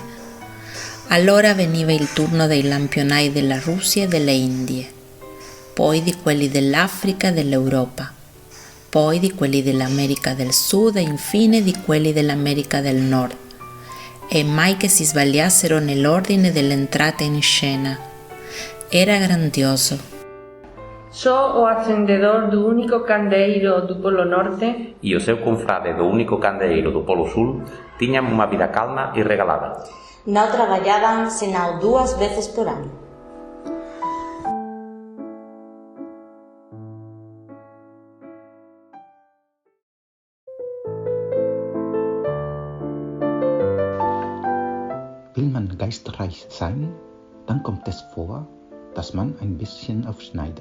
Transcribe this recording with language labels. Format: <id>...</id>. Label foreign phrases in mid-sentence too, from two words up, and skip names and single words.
<it>Allora veniva il turno dei lampionai della Russia e delle Indie, poi di quelli dell'Africa e dell'Europa, poi di quelli dell'America del Sud e infine di quelli dell'America del Nord, e mai che si sbagliassero nell'ordine dell'entrata in scena. Era grandioso.</it> <gl>Só o acendedor do único candeeiro do Polo Norte e o seu confrade do único candeeiro do Polo Sul tiñan unha vida calma e regalada. Non traballaban senão 2 veces por ano.</gl> <de>Will man geistreich sein, dann kommt es vor, dass man ein bisschen aufschneidet.</de>